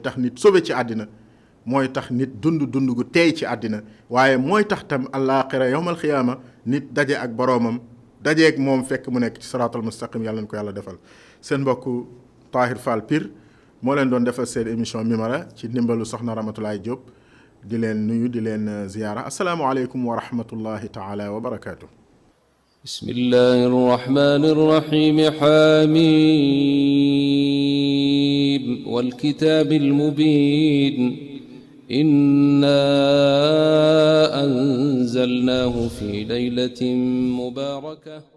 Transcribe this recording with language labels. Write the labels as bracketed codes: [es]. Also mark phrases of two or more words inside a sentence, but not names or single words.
[wo] tax nit sobe ci àddina mooy tax nit dund gu teey ci àddina waaye mooy tax tam àllaaxira [ar] يوم القيامة [wo] nit daje ak boroomam dajeeg moom fekk mu nekk ci [ar] الصراط المستقيم [wo] yàlla na ko yàlla defal seen mbokku Tahir Fall Pire moo leen doon defal seen émission Mimara ci ndimbalu soxna Ramatulaay Diop di leen nuyu di leen ziyaara [ar] السلام عليكم ورحمة الله تعالى وبركاته. بسم الله الرحمن الرحيم حميم والكتاب المبين إنا أنزلناه في ليلة مباركة